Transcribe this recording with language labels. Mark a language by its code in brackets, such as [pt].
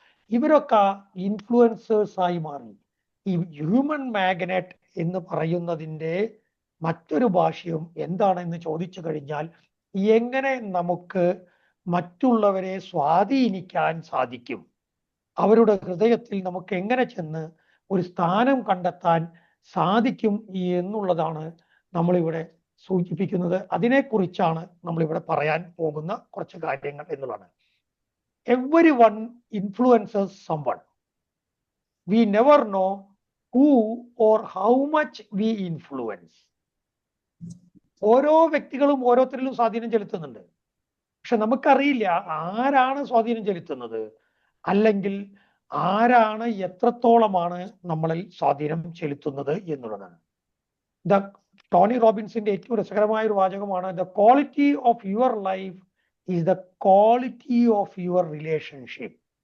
[ml] ഇവരൊക്കെ ഇൻഫ്ലുവൻസേഴ്സ് ആയി മാറി. ഈ ഹ്യൂമൻ മാഗ്നറ്റ് എന്ന് പറയുന്നതിൻ്റെ മറ്റൊരു ഭാഷ്യം എന്താണെന്ന് ചോദിച്ചു കഴിഞ്ഞാൽ, എങ്ങനെ നമുക്ക് മറ്റുള്ളവരെ സ്വാധീനിക്കാൻ സാധിക്കും, അവരുടെ ഹൃദയത്തിൽ നമുക്ക് എങ്ങനെ ചെന്ന് ഒരു സ്ഥാനം കണ്ടെത്താൻ സാധിക്കും എന്നുള്ളതാണ് നമ്മളിവിടെ സൂചിപ്പിക്കുന്നത്. അതിനെക്കുറിച്ചാണ് നമ്മളിവിടെ പറയാൻ പോകുന്ന കുറച്ച് കാര്യങ്ങൾ എന്നുള്ളതാണ്. [en] Everyone influences someone. We never know who or how much we influence. [ml] ഓരോ വ്യക്തികളും ഓരോരുത്തരിലും സ്വാധീനം ചെലുത്തുന്നുണ്ട്. പക്ഷെ നമുക്കറിയില്ല ആരാണ് സ്വാധീനം ചെലുത്തുന്നത്, അല്ലെങ്കിൽ ആരാണ് എത്രത്തോളമാണ് നമ്മളിൽ സ്വാധീനം ചെലുത്തുന്നത് എന്നുള്ളതാണ്. ടോണി റോബിൻസിന്റെ ഏറ്റവും രസകരമായ ഒരു വാചകമാണ്, [en] The quality of your life is the quality of your relationship.